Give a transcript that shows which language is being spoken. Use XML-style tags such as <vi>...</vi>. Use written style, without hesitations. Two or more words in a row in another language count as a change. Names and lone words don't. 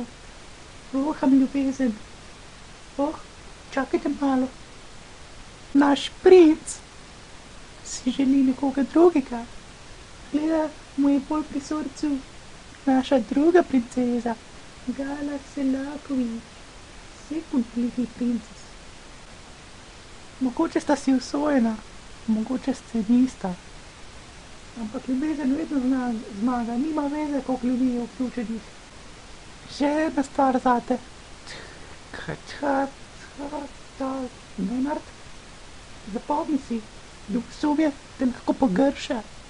<sl>Voham ljubezen. Čakajte malo. Naš princ si želi nekoga drugega. Gleda, mu je bolj pri srcu naša druga princeza, Gala Selaković,</sl> <en>second little princess.</en> <sl>Mogoče sta si usvojena, mogoče ste nista. Ampak ljubezen vedno zmaga, nima veze, koliko ljudi je vključenih. Še ena stvar zate. Lenart, zapomni si, ljubosumje te lahko pogrša.</sl>